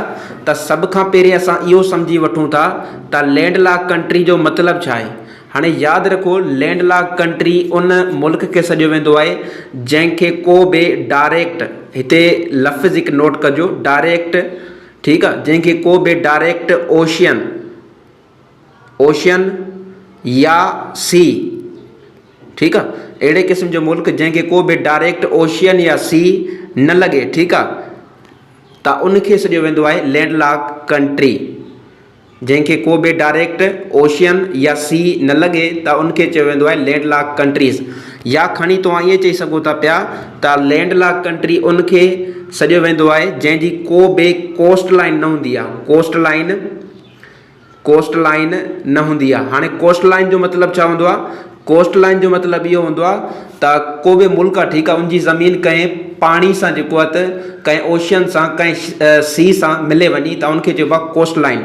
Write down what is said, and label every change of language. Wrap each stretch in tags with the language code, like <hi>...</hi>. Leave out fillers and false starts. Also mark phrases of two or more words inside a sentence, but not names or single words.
<sd>त सभ खां पहिरीं असां इहो सम्झी वठूं था त</sd> <en>land lock country</en> <sd>जो मतिलबु छा आहे। हाणे यादि रखो</sd> <en>land lock country</en> <sd>उन मुल्क खे सॾियो वेंदो आहे जंहिंखे को बि डायरेक्ट, हिते लफ़्ज़ हिकु नोट कजो, डायरेक्ट, ठीकु आहे, जंहिंखे को बि</sd> <en>direct ocean</en> <sd>या सी, ठीकु आहे, अहिड़े क़िस्म जो मुल्क जंहिंखे को बि</sd> <en>direct ocean</en> <sd>या सी न लॻे, ठीकु आहे, त उनखे सॾियो वेंदो आहे</sd> <en>land lock country.</en> <sd>जंहिंखे को बि</sd> <en>direct ocean</en> <sd>या सी न लॻे त उनखे चयो वेंदो आहे</sd> <en>land lock countries.</en> <sd>या खणी तव्हां ईअं चई सघो था पिया त</sd> <en>land lock country</en> <sd>उनखे सॾियो वेंदो आहे जंहिंजी को बि</sd> <en>coast line</en> <sd>न हूंदी आहे।</sd> <en>coast line</en> <sd>न हूंदी आहे। हाणे</sd> <en>coast line</en> <sd>जो मतिलबु छा हूंदो आहे।</sd> <en>coast line</en> <sd>जो मतिलबु इहो हूंदो आहे त को बि मुल्क आहे, ठीकु आहे, उनजी ज़मीन कंहिं पाणी सां जेको आहे त कंहिं ओशियन सां कंहिं सी सां मिले वञी त उनखे चइबो आहे</sd> <en>coast line.</en>